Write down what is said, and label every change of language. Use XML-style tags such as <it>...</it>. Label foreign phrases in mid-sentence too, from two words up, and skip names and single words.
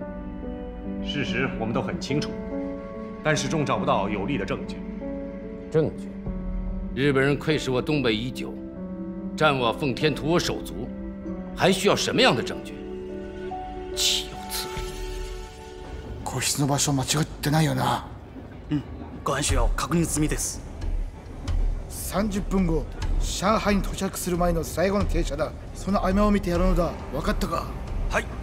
<zh>事实我们都很清楚，但始终找不到有力的证据。证据？日本人窥视我东北已久，占我奉天，屠我手足，还需要什么样的证据？岂有此理！</zh> <ja>個室の場所間違ってないよな。ご安心を確認済みです。 30分後、上海に到着する前の最後の停車だ。その合間を見てやるのだ。分かったか？はい。</ja>